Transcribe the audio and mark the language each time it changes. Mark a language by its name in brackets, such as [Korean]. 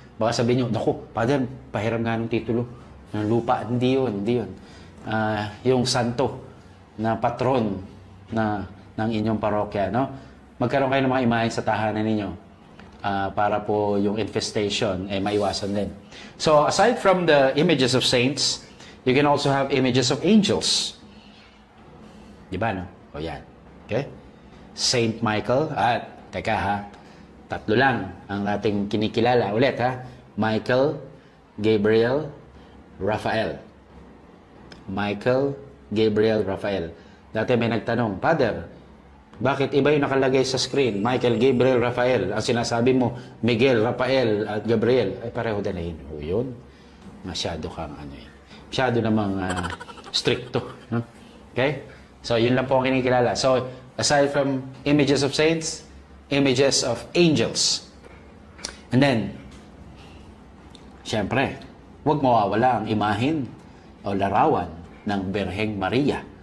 [Filipino] Baka sabihin nyo, naku, Father, pahiram nga ng titulo ng lupa. Hindi yun, hindi yun. Yung santo na patron ng inyong parokya, no? Magkaroon kayo ng mga imahen sa tahanan ninyo para po yung infestation maiwasan din. [English] So, aside from the images of saints, you can also have images of angels. [Filipino] Diba, no? O yan. Okay? Saint Michael at, teka ha, tatlo lang ang ating kinikilala. Ulit ha, Michael, Gabriel, Raphael. Michael, Gabriel, Raphael. Dati may nagtanong, Father, bakit iba yung nakalagay sa screen? Michael, Gabriel, Raphael. Ang sinasabi mo, Miguel, Raphael, at Gabriel. Ay, pareho din na yun. O yun, masyado kang masyado namang stricto. No? Okay? So, yun lang po ang kinikilala. [English] So, aside from images of saints, images of angels. [Filipino] And then, syempre, huwag mawawala ang imahin o larawan ng Birheng Maria.